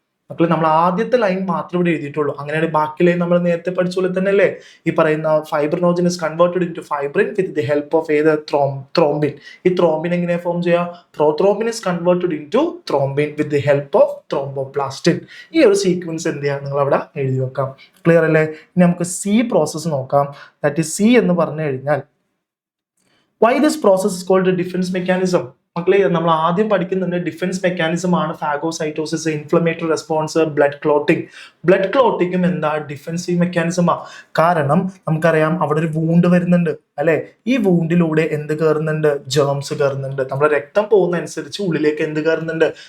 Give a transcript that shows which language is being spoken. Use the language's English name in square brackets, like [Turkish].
[Malayalam] മക്കളെ നമ്മൾ ആദ്യത്തെ ലൈൻ മാത്രമേ ഇവിടെ എഴുതിയിട്ടുള്ളൂ. അങ്ങനെയാണ് ബാക്കി ലൈൻ നമ്മൾ നേരത്തെ പഠിച്ച പോലെ തന്നെ അല്ലേ? ഈ പറയുന്ന [English] fibrinogen is converted into fibrin with the help of [Malayalam] ഏത്? [English] Thrombin. [Malayalam] ഈ ത്രോംബിൻ എങ്ങനെ ഫോം ചെയ്യുക? [English] Prothrombin is converted into thrombin with the help of thromboplastin. [Malayalam] ഈ ഒരു സീക്വൻസ് എന്ത് ചെയ്യാം, നിങ്ങൾ അവിടെ എഴുതി വെക്കാം. ക്ലിയർ അല്ലേ? ഇനി നമുക്ക് സി പ്രോസസ് നോക്കാം. [English] that is C [Malayalam] എന്ന് പറഞ്ഞു കഴിഞ്ഞാൽ [English] why this process is called a defense mechanism? [Malayalam] മക്കളെ നമ്മൾ ആദ്യം പഠിക്കുന്നുണ്ട് ഡിഫൻസ് മെക്കാനിസം ആണ് ഫാഗോസൈറ്റോസിസ്, ഇൻഫ്ലമേറ്ററി റെസ്പോൺസ്, ബ്ലഡ് ക്ലോട്ടിങ്ങും എന്താ? ഡിഫൻസീവ് മെക്കാനിസമാ. കാരണം നമുക്കറിയാം അവിടെ ഒരു വൂണ്ട് വരുന്നുണ്ട് അല്ലെ? ഈ വൂണ്ടിലൂടെ എന്ത് കയറുന്നുണ്ട്? ജേംസ് കയറുന്നുണ്ട്. നമ്മുടെ രക്തം പോകുന്ന അനുസരിച്ച് ഉള്ളിലേക്ക് എന്ത് കയറുന്നുണ്ട്?